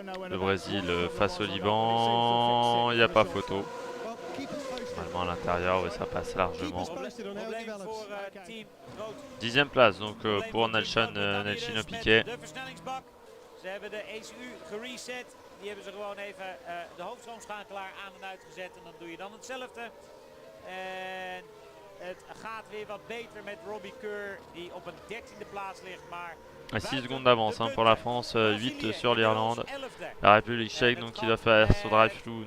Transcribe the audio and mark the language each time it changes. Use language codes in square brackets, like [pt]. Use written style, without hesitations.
[fr] Le Brésil face au Liban, il n'y a pas photo. Normalement à l'intérieur, ouais, ça passe largement. [nl] Probleem voor team Rood. [fr] 10e place donc pour Nelson Piquet. [nl] De versnellingsbak. Ze hebben de ECU gereset. Die hebben ze gewoon even de hoofdstroomschakelaar aan en uitgezet. En dan doe je dan hetzelfde. En het gaat weer wat beter met Robbie Kerr. Die op een 13e plaats ligt. Maar [fr] 6 secondes d'avance hein, pour la France, 8 sur l'Irlande. La République tchèque donc qui doit faire ce drive-through.